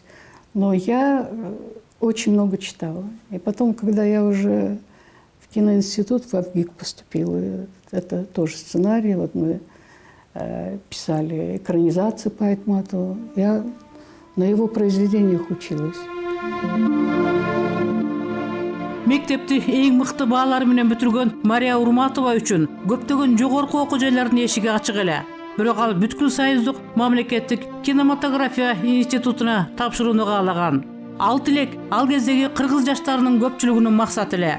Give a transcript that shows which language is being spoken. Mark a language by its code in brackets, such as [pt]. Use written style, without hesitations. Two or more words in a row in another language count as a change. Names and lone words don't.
[ru] Но я очень много читала. И потом, когда я уже в киноинститут, в АВГИК поступила, это тоже сценарий, вот мы писали экранизации по Айтматову. Я на его произведениях училась. [ky] Мектепти эң мыкты баалар менен бүтүргөн Мария Урматова үчүн көптөгөн жогорку окуу жайлардын эшиги ачык эле. Бирок ал бүткүл союздук мамлекеттик кинематография институтуна тапшырууну каалаган. Ал тилек ал кездеги кыргыз жаштарынын көпчүлүгүнүн максаты эле.